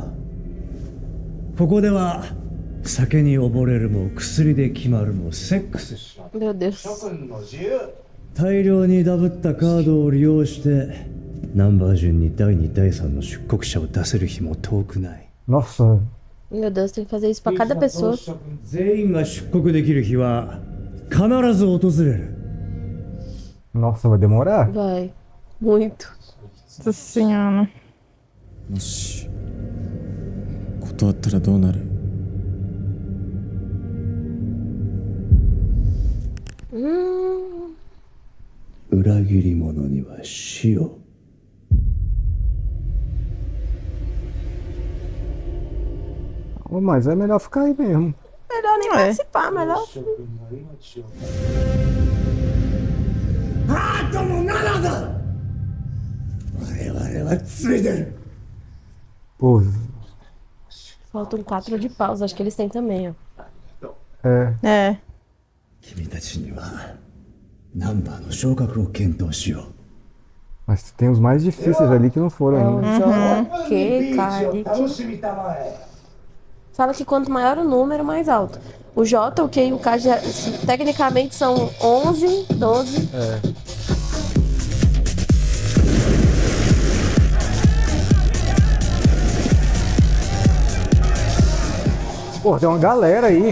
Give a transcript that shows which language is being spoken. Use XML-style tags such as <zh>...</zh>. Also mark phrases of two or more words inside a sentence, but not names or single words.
<ja>ここでは酒に溺れるも薬で決まるもセックスし</ja> <pt>Meu Deus.</pt> <ja>大量にダブったカードを利用してナンバー順に第2第3の出国者を出せる日も遠くない。</ja> <pt>Nossa, Meu Deus, tem que fazer isso pra cada pessoa.</pt> <ja>全員が出国できる日は必ず訪れる。</ja> <pt>nossa, vai demorar. Vai. Muito. Nossa senhora.</pt> <ja>もし断ったらどうなる？裏切り者には死を。</ja> <pt>Oh, mas é melhor ficar aí mesmo. Melhor nem participar, melhor. Pô, Faltam 4 de paus, acho que eles têm também, ó. é. É.</pt> <ja>君たちにはナンバーの昇格を検討しよう。</ja> <pt>Mas tem os mais difíceis ali que não foram ainda. J, Q, K, fala que quanto maior o número, mais alto. O J, o Q e o K já, tecnicamente são 11, 12. Pô, tem uma galera aí.</pt>